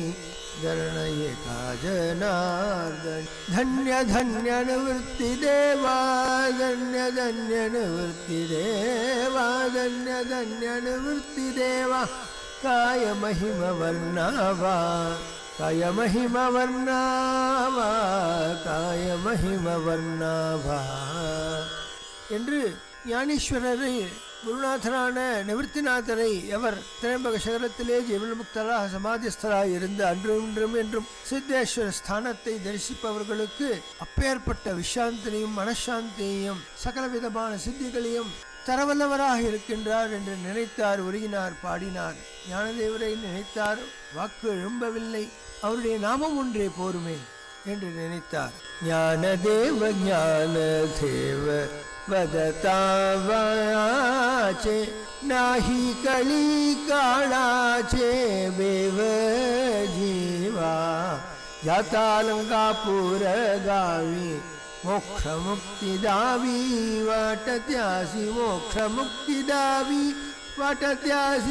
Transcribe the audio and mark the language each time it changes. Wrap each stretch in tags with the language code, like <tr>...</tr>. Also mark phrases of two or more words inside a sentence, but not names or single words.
<mr>शरण एका जनार्दनी धन्य धन्य निवृत्ती देवा धन्य धन्य निवृत्ती देवा धन्य धन्य निवृत्ती देवा काय महिमा वर्णावा काय महिमा वर्णावा काय महिमा वर्णावा</mr> <ta>என்று ஞானேஸ்வரரை குருநாதரான நிவர்த்திநாதரை எவர் திரையம்பக சிகரத்திலே ஜீவன்முக்தராக சமாதிஸ்தராக இருந்து அன்றும் இன்றும் என்றும் சித்தேஸ்வர ஸ்தானத்தை தரிசிப்பவர்களுக்கு அப்பேற்பட்ட விசாந்தினையும் மனசாந்தியையும் சகலவிதமான சித்திகளையும் தரவல்லவராக இருக்கின்றார் என்று நினைத்தார். உருகினார், பாடினார். ஞானதேவரை நினைத்தார். வாக்கு எழும்பவில்லை. அவருடைய நாமம் ஒன்றே போருமே என்று நினைத்தார்.</ta> <mr>ஞானதேவ ஞானதேவ वदतावाचे नाही कळी काळाचे बेव जीवा जाता लंकापूर गावी मोक्ष मुक्ती दावी वाटत्यासी मोक्ष मुक्ती दावी वाटत्यासी</mr>